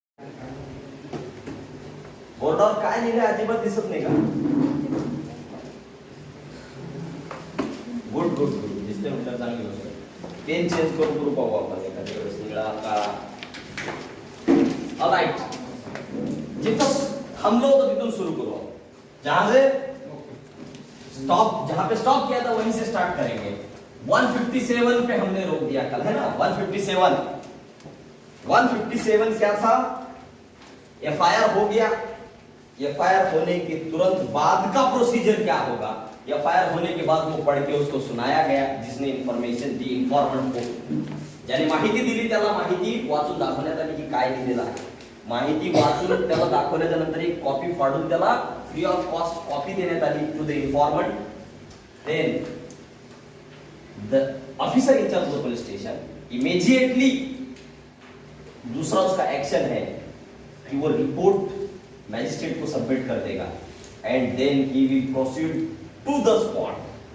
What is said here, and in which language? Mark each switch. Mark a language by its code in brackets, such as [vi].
[mr] बोर्डावर काय लिहिलंय अजिबात दिसत नाही का? गुड गुड गुड दिसते म्हणजे चांगली गोष्ट. पेन चेंज करू पाहू आपण एखाद्या वेळेस निळा काळा. ऑलराइट, जिथं थांबलो होतो तिथून सुरू करू. [hi] जहां पे स्टॉप किया था वहीं से स्टार्ट करेंगे. 157 पे हमने रोक दिया कल, है ना? 157 क्या था? एफआईआर हो गया. एफआईआर होने के तुरंत बाद का प्रोसीजर क्या होगा? एफआईआर होने के बाद वो पढ़ के उसको सुनाया गया जिसने इन्फॉर्मेशन दी इन्फॉर्मंट को. [mr] ज्याने माहिती दिली त्याला माहिती वाचून दाखवण्यात आली की काय लिहिलेलं आहे. माहिती वाचून त्याला दाखवल्याच्या नंतर एक कॉपी फाडून त्याला फ्री ऑफ कॉस्ट कॉपी देण्यात आली [en] To the informant. Then the officer in charge of police station immediately [hi] दूसरा उसका एक्शन है कि वो रिपोर्ट मैजिस्ट्रेट को सबमिट कर देगा [en] And then he will proceed to the spot.